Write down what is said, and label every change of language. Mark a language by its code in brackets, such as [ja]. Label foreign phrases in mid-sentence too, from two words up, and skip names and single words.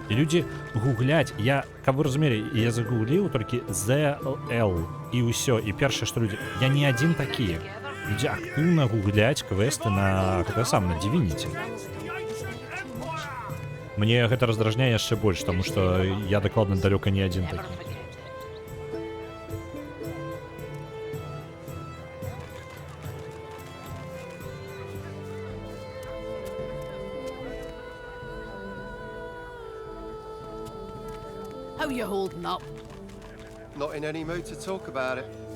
[be] І людзі гугляць, каб вы разумелі, я загугліў толькі ZL, і ўсё. І першае, што людзі, я не адзін такі. Людзі актыўна гугляць квесты на Divinity. Мне гэта раздражняе яшчэ больш, таму што я дакладна далёка не адзін такі. [en] How you holding up? Not in any mood to talk about it.